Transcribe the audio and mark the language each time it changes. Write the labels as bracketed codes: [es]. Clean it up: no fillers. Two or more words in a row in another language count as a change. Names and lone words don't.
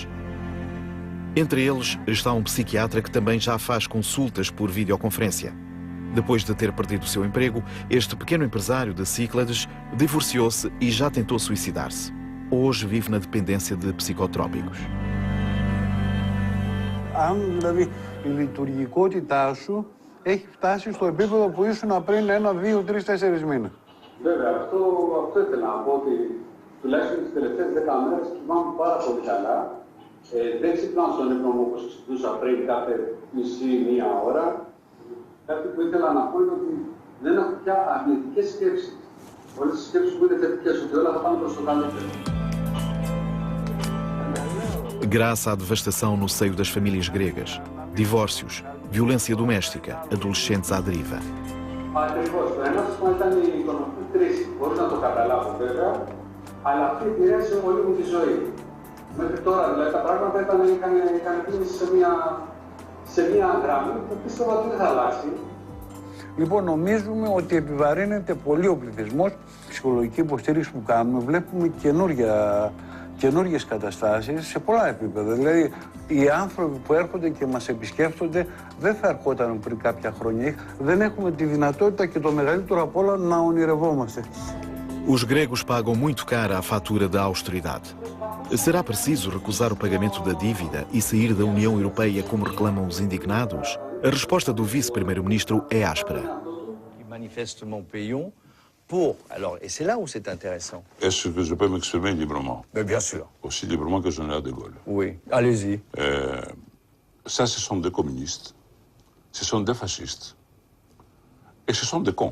[pt] Entre eles está um psiquiatra que também já faz consultas por videoconferência. Depois de ter perdido o seu emprego, este pequeno empresário de Cíclades divorciou-se e já tentou suicidar-se. Hoje vive na dependência de psicotrópicos. [el] Η λειτουργικότητά σου έχει φτάσει στο επίπεδο που ήσουν πριν 1, 2, 3, 4 μήνες. Βέβαια, αυτό ήθελα να πω ότι τουλάχιστον τις τελευταίες 10 μέρες κοιμάμαι πάρα πολύ καλά. Δεν ξυπνάω στον ύπνο μου όπως ξυπνούσα πριν κάθε μισή-μία ώρα. Κάτι που ήθελα να πω είναι ότι δεν έχω πια αρνητικές σκέψεις. Όλες τις σκέψεις που είναι θετικές, ότι όλα θα πάνε προς το καλύτερο. [pt] Graças à devastação no seio das famílias gregas, divórcios, violência doméstica, adolescentes à deriva. [el] Ακριβώς. Το ένα σημείο ήταν η οικονομική κρίση. Μπορείς να το καταλάβω βέβαια, αλλά αυτή επηρέασε όλη μου τη ζωή. Μέχρι τώρα δηλαδή τα πράγματα είχαν κίνηση σε μια γραμμή που πίστευα ότι δεν θα αλλάξει. Λοιπόν, νομίζουμε ότι επιβαρύνεται πολύ ο πληθυσμός. Ψυχολογική υποστήριξη που κάνουμε, βλέπουμε καινούργιες καταστάσεις σε πολλά επίπεδα. Δηλαδή, οι άνθρωποι που έρχονται και μας επισκέφτονται δεν θα ερχόταν πριν κάποια χρόνια. Δεν έχουμε τη δυνατότητα και το μεγαλύτερο απ' όλα να ονειρευόμαστε. [pt] Os gregos pagam muito cara a fatura da austeridade. Será preciso recusar o pagamento da dívida e sair da União Europeia como reclamam os indignados? A resposta do vice-primeiro-ministro é áspera. [fr] Manifestement payons pour... Alors, et c'est là où c'est intéressant. Est-ce que je peux m'exprimer librement? Mais bien sûr. Aussi librement que le général de Gaulle. Oui, allez-y. Ça, ce sont des communistes, ce sont des fascistes et ce sont des cons.